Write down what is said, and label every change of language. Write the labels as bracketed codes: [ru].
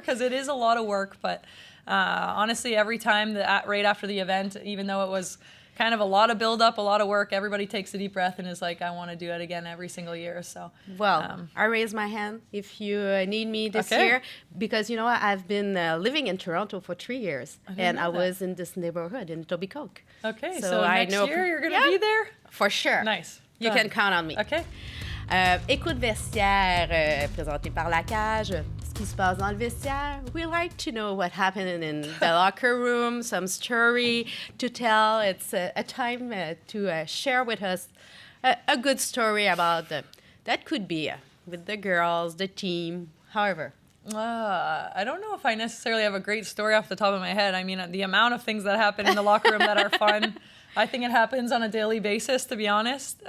[en] Because it is a lot of work. But honestly, every time right after the event, even though it was kind of a lot of build up, a lot of work, everybody takes a deep breath and is like, I want to do it again every single year. So, I raise my hand if you need me this year, because you know what? I've been living in Toronto for 3 years, and I was in this neighborhood in Etobicoke. Okay, so next year you're going to be there? For sure. Nice. You can count on me. Okay. [fr] Écoute vestiaire présentée par La Cage. Ce qui se passe dans le vestiaire. [en] We like to know what happened in the locker room, some story to tell. It's a time to share with us a good story about that could be with the girls, the team, however. I don't know if I necessarily have a great story off the top of my head. I mean, the amount of things that happen in the locker room that are fun, I think it happens on a daily basis, to be honest.